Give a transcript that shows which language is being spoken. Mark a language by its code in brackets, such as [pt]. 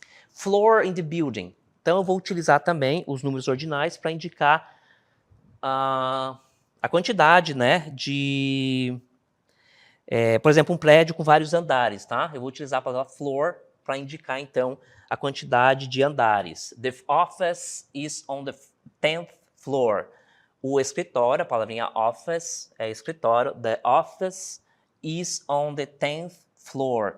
[en] Floor in the building. [pt] Então, eu vou utilizar também os números ordinais para indicar a quantidade, né, de... por exemplo, um prédio com vários andares, tá? Eu vou utilizar a palavra floor para indicar, então, a quantidade de andares. [en] The office is on the 10th floor. [pt] O escritório, a palavrinha office é escritório. [en] The office is on the 10th floor.